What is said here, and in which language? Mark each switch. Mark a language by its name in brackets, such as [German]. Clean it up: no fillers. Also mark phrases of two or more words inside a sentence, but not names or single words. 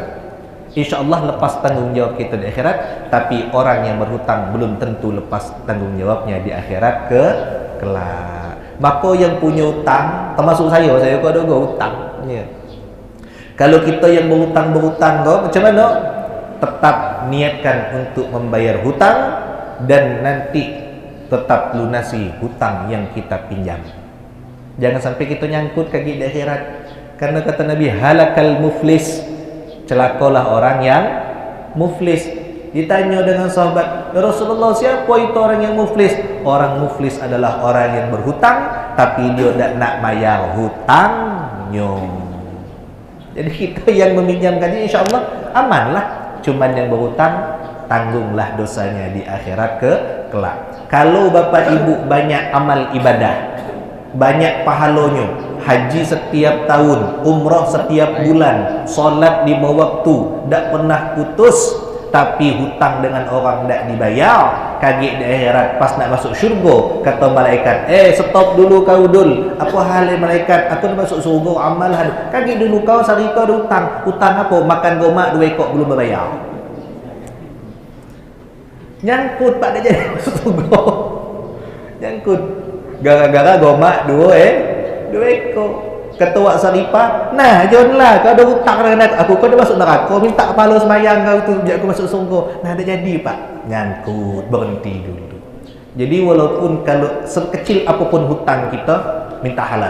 [Malay] InsyaAllah lepas tanggungjawab kita di akhirat. Tapi orang yang berhutang belum tentu lepas tanggungjawabnya di akhirat kelak. Maka yang punya hutang, termasuk saya kau ada hutang. Ya. Kalau kita yang berhutang kau macam mana? Tetap niatkan untuk membayar hutang dan nanti tetap lunasi hutang yang kita pinjam. Jangan sampai kita nyangkut kaki di akhirat. Karena kata Nabi, [Arabic] هلك المفلس, [Malay] celakalah orang yang muflis. Ditanya dengan sahabat, [Arabic] يا رسول الله, [Malay] siapa itu orang yang muflis? Orang muflis adalah orang yang berhutang tapi dia tidak nak bayar hutangnya. Jadi kita yang meminjamkannya insyaAllah amanlah. Cuman yang berhutang, tanggunglah dosanya di akhirat kelak. Kalau bapak ibu banyak amal ibadah, banyak pahalanya, haji setiap tahun, umrah setiap bulan, solat 5 waktu, tak pernah putus, tapi hutang dengan orang tak dibayar, kaget di akhirat pas nak masuk syurga, kata malaikat, stop dulu kau dul. Apa hal malaikat? Aku nak masuk syurga, amal hal. Kaget dulu kau, sehari kau ada hutang. Hutang apa? Makan gomak 2 ekor belum berbayar. Nyangkut Pak, dah jadi masuk syurga. Nyangkut gara-gara gomak 2 ekor. Ketua Saripah, nah janganlah kau ada hutang dengan aku, kau dah masuk neraka, minta pahala semayang kau tu biar aku masuk surga. Nah dah jadi Pak. Nyangkut, berhenti dulu. Jadi walaupun kalau sekecil apapun hutang kita, minta halal.